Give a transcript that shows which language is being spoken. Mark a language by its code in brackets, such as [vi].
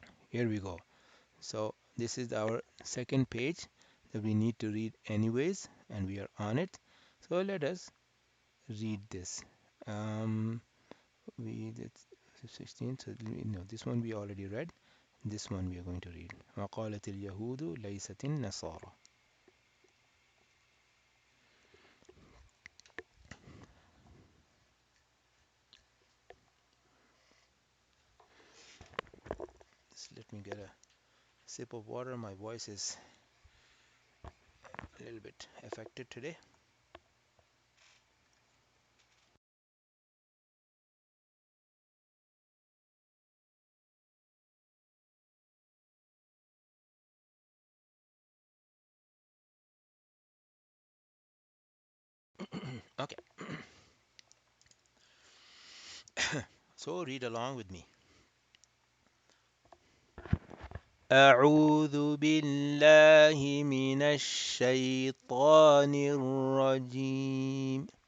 [en] Here we go. So this is our second page that we need to read anyways, and we are on it. So let us read this. Um, we did 16, so no, this one we already read. This one we are going to read. [ar] وقالت اليهود ليست النصارى. [en] Just let me get a sip of water. My voice is a little bit affected today. Okay, so read along with me. [ar] أعوذ بالله من الشيطان الرجيم.